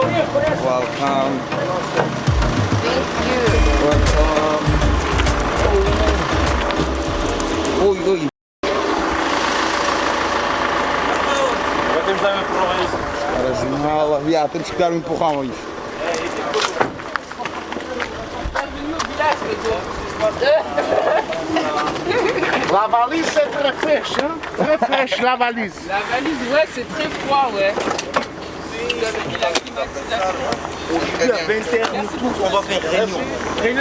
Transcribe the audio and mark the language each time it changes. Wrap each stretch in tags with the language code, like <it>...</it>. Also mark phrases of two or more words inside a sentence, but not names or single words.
<pt>Welcome. Oi, oi. Agora temos que dar um empurrão a isso. Cara, janela. Viado, temos que dar um empurrão a isso.</pt> <fr>La valise, c'est très fraîche, hein? Très fraîche, la valise. La valise, ouais, c'est très froid, ouais. Aujourd'hui à 20h, on va faire réunion.</fr>